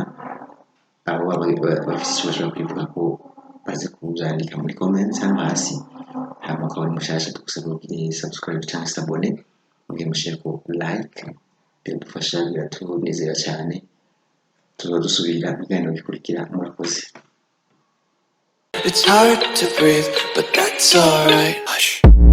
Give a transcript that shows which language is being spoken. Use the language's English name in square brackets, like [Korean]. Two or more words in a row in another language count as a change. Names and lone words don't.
[Rundi] Abo bafite icyo bashobora kwivuga ko baze kubyandika muri comments hano hasi, hama ukaba uri mushasha tugusaba kugire subscribe cyangwa se abone, mugihe mushare ko like biradufasha, biratunezera cyane. Tuba dusubira mu biganiro bikurikira. Murakoze. [English] It's hard to breathe, but that's alright. Hush.